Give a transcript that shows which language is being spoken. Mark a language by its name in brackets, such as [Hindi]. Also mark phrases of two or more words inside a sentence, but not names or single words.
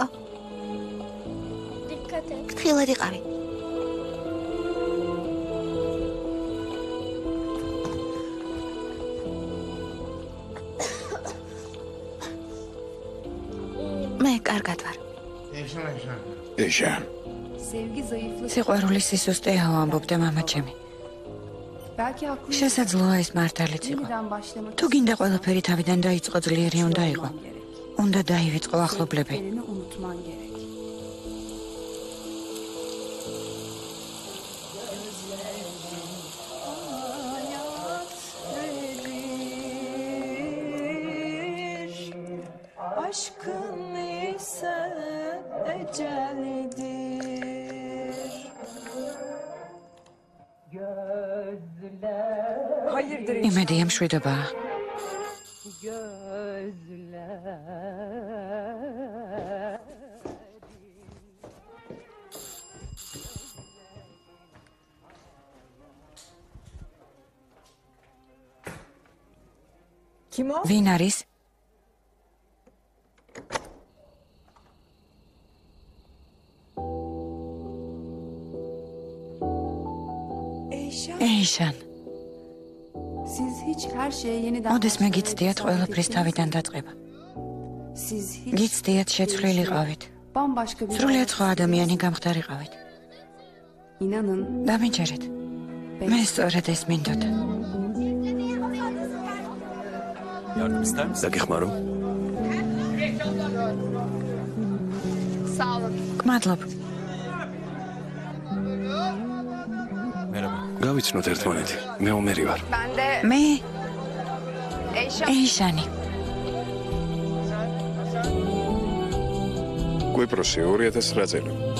[Turkish] Dikkat et. [Georgian] ფრთხილად იყავი. მე კარგად ვარ. ეშან. [Turkish] Sevgi zayıflık. [Georgian] სიყვარული სისუსტეაო ამბობდა მამა ჩემი. [Turkish] Belki haklı. [Georgian] შესაძლოა ეს მართალიც იყო. [Turkish] Yeniden başlamak. [Georgian] თუ გინდა ყველაფერი თავიდან დაიწყო, ძლიერი უნდა იყო. [Turkish] gerek. [Georgian] უნდა დაივიწყო ახლობლები. [Turkish] Sevdiklerini unutman gerek. Aşkın ise ecelidir. Gözler. Hayırdır [Georgian] იმედია მშვიდობაა. [Turkish] Gözler. Kim o? [Georgian] ვინ არის? ეიშან. [Turkish] Siz hiç her şeye yeniden [Georgian] მოდესმე გიცდიათ ყველაფრის თავიდან დაწყება. [Turkish] Siz hiç [Georgian] გიცდიათ შეცვლილიყავით. [Turkish] bambaşka bir [Georgian] სრულიად სხვა ადამიანი გამხდარიყავით. [Turkish] İnanın [Georgian] დამიჯერეთ. მე სწორედ ეს მინდოდა. [Turkish] Yardım ister misin? დაგიხმარო? Sağ olun. [Georgian] გმადლობ. [Turkish] Merhaba. [Georgian] გავიცნოთ ერთმანეთი. მე ომერი ვარ. [Turkish] Ben de [Georgian] მე [Turkish] Eyşan. [Georgian] ეიშანი. კვიპროსი 2009 წელი.